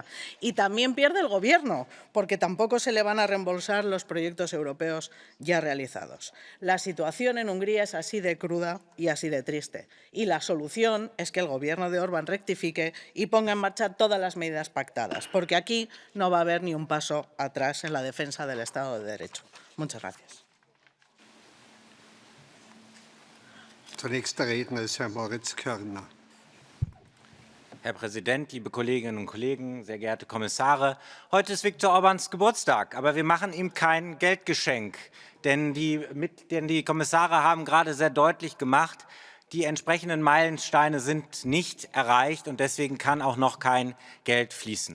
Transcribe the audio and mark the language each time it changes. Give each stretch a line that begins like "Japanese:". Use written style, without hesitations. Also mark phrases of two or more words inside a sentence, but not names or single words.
Spanish: Y también pierde el gobierno porque tampoco se le van a reembolsar los proyectos europeos ya realizados. La situación en Hungría es así de cruda y así de triste. Y la solución es que el gobierno de Orbán rectifique y ponga en marcha todas las medidas pactadas, porque aquí no va a haber ni un paso atrás en la defensa del Estado de Derecho. Muchas gracias.
German: Zunächst der Redner ist Herr Moritz Körner. Herr Präsident, liebe Kolleginnen und Kollegen, sehr geehrte Kommissare! Heute ist Viktor Orbáns Geburtstag, aber wir machen ihm kein Geldgeschenk. Denn die Kommissare haben gerade sehr deutlich gemacht, die entsprechenden Meilensteine sind nicht erreicht und deswegen kann auch noch kein Geld fließen.